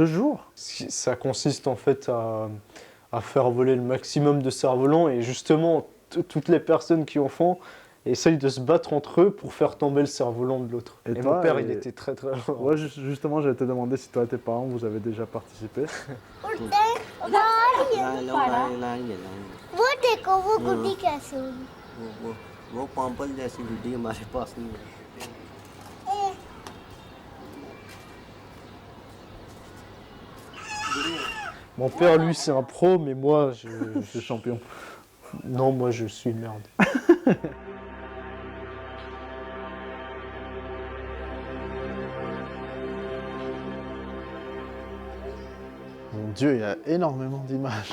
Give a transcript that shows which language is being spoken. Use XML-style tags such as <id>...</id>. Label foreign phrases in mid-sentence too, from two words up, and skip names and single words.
<fr>Pendant 2 jours? Ça consiste en fait à faire voler le maximum de cerfs-volants. Et justement, toutes les personnes qui en font essayent de se battre entre eux pour faire tomber le cerf-volant de l'autre. Et Et toi, mon père, et- il était très très loin. Ouais, justement, j'allais te demander si toi et tes parents, vous avez déjà participé.</fr> <hi>वो देखो वो गुड्डी कैसे हुई वो पंपल जैसी गुड्डी हमारे पास नहीं है</hi> <fr>Mon père, lui, c'est un pro, mais moi, Je suis champion. non, moi, je suis une merde. Mon Dieu, il y a énormément d'images.</fr>